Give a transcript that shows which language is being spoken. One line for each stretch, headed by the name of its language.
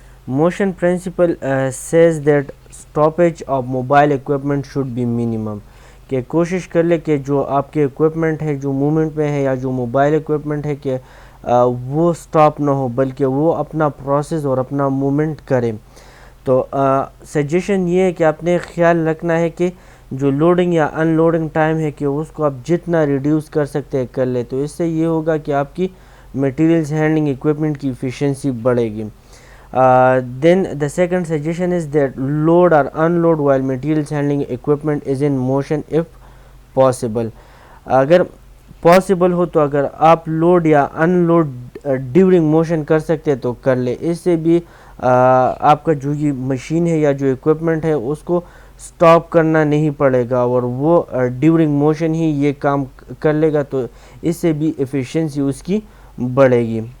English: motion principle says that stoppage of mobile equipment should be minimum,
Urdu: کہ کوشش کر لے کہ جو آپ کے اکوپمنٹ ہے جو موومنٹ میں ہے یا جو موبائل اکوپمنٹ ہے کہ وہ سٹاپ نہ ہو بلکہ وہ اپنا پروسیس اور اپنا موومنٹ کرے. تو سجیشن یہ ہے کہ آپ نے خیال رکھنا ہے کہ جو لوڈنگ یا ان لوڈنگ ٹائم ہے کہ اس کو آپ جتنا ریڈیوس کر سکتے ہیں کر لیں، تو اس سے یہ ہوگا کہ آپ کی میٹیریلز ہینڈلنگ اکوپمنٹ کی ایفیشنسی بڑھے گی.
English: Then the second suggestion is that load or unload while materials handling equipment is in motion if possible.
Urdu: اگر پاسبل ہو تو اگر آپ لوڈ یا ان لوڈ ڈیورنگ موشن کر سکتے تو کر لیں، اس سے بھی آپ کا جو یہ مشین ہے یا جو اکوپمنٹ ہے اس کو سٹاپ کرنا نہیں پڑے گا اور وہ ڈیورنگ موشن ہی یہ کام کر لے گا، تو اس سے بھی ایفیشنسی اس کی بڑھے گی.